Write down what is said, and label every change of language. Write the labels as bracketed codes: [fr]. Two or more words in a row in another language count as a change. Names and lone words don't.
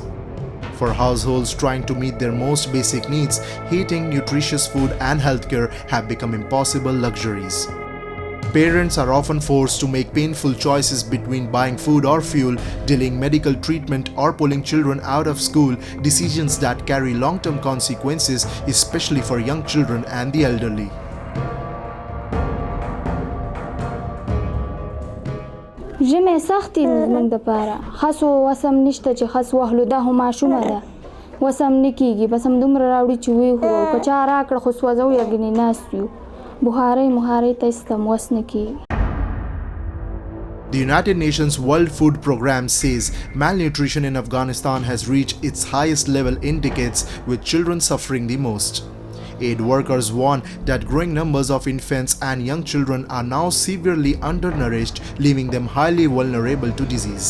[en] For households trying to meet their most basic needs, heating, nutritious food, and healthcare have become impossible luxuries. Parents are often forced to make painful choices between buying food or fuel, delaying medical treatment, or pulling children out of school, decisions that carry long-term consequences, especially for young children and the elderly. [ps] ژمي سختې زموږ دپاره خس وسم نشته چې خس واخلو دا خو ماشومه ده وسم نه کېږي بس همدومره راوړي چې ویې خورو که چا راکړه خو سوځو یا ګنې ناست یو بخارۍ ته ایستم وس نه کېږي. [en] The United Nations World Food Programme says malnutrition in Afghanistan has reached its highest level in decades, with children suffering the most. Aid workers warn that growing numbers of infants and young children are now severely undernourished, leaving them highly vulnerable to disease.